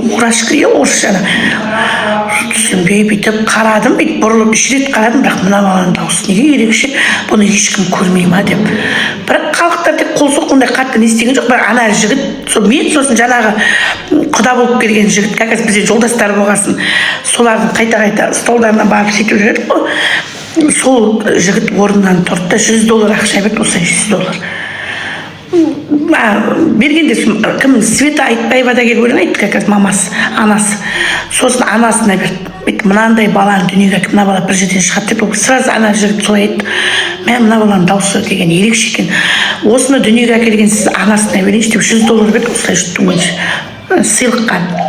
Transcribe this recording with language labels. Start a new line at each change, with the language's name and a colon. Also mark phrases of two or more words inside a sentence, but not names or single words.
Kazakh: Мурашка орысшаны. Түсінбей бүйтіп қарадым, бүйтіп бұрылып 3 рет қарадым, бірақ мына баланың дауысы неге ерекше, бұны ешкім көрмей ма деп. Бірақ халықтар тек қол соққандай қатты не істеген жоқ, бірақ ана жігіт, мен сосын жаңағы құда болып келген жігіт,
Russian: как раз
Kazakh: бізде жолдастар болғасын, солардың қайта-қайта столдарына барып сөйтіп жүрдік қой. Сол жігіт орнынан тұрды да $100 ақша берді, осылай $100. Бергенде кім Света Айтбаева да келіп өлең айтты,
Russian: как раз
Kazakh: мамасы, анасы. Сосын анасына берді. Мынандай баланы дүниеге әкеліп, мына бала бір жерден шығады деп, сразу ана жігіт солай айтты. Мына баланың дауысы деген ерекше екен. Осыны дүниеге әкелген сіз анасына берейінші деп $100 берді, осылай жұттым өзі сыйлыққа.